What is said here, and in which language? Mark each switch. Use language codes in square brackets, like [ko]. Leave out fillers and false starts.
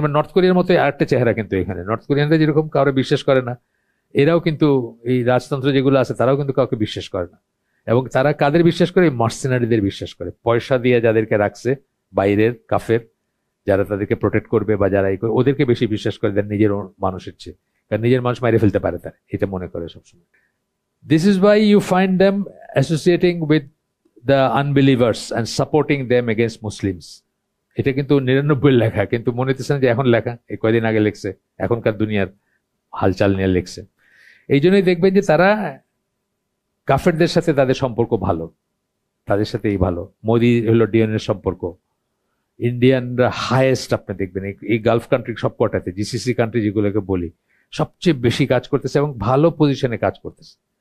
[bn] এবার নর্থ কোরিয়ার মতো আরেকটা চেহারা কিন্তু এখানে, নর্থ কোরিয়ানরা যেরকম কারো বিশ্বাস করে না, এরাও কিন্তু এই রাজতন্ত্র যেগুলো আছে তারাও কিন্তু কাউকে বিশ্বাস করে না। এবং তারা কাদের বিশ্বাস করে, মার্সেনারিদের বিশ্বাস করে, পয়সা দিয়ে যাদেরকে রাখছে, বাইরের কাফের যারা তাদেরকে প্রোটেক্ট করবে বা যারা করে, ওদেরকে বেশি বিশ্বাস করে দেন নিজের মানুষের চেয়ে। কারণ নিজের মানুষ মাইরে ফেলতে পারে তারা, এটা মনে করে সবসময়। [en] This is why you find them associating with the unbelievers and supporting them against Muslims. [bn] এটা কিন্তু 99 লেখা, কিন্তু মনে হচ্ছে না যে এখন লেখা, এই কয়দিন আগে লেখছে, এখনকার দুনিয়ার হালচাল নিয়ে লেখছে। এই জন্যই দেখবেন যে তারা কাফেরদের সাথে তাদের সম্পর্ক ভালো, তাদের সাথে ভালো। মোদি হলো ডিএনএ সম্পর্ক, ইন্ডিয়ানরা হাইয়েস্ট আপনি দেখবেন এই গালফ কান্ট্রি সবকটাতে, জিসিসি কান্ট্রি যেগুলোকে বলি, সবচেয়ে বেশি কাজ করতেছে এবং ভালো পজিশনে কাজ করতেছে।